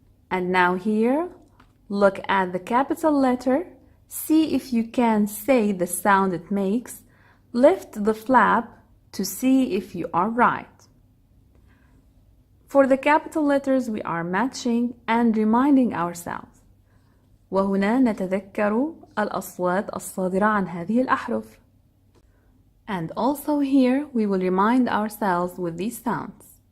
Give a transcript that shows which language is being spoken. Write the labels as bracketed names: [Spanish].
[English] And now here, look at the capital letter. See if you can say the sound it makes. Lift the flap to see if you are right. For the capital letters, we are matching and reminding ourselves. [Arabic] وهنا نتذكر الأصوات الصادرة عن هذه الأحرف. [English] And also here, we will remind ourselves with these sounds.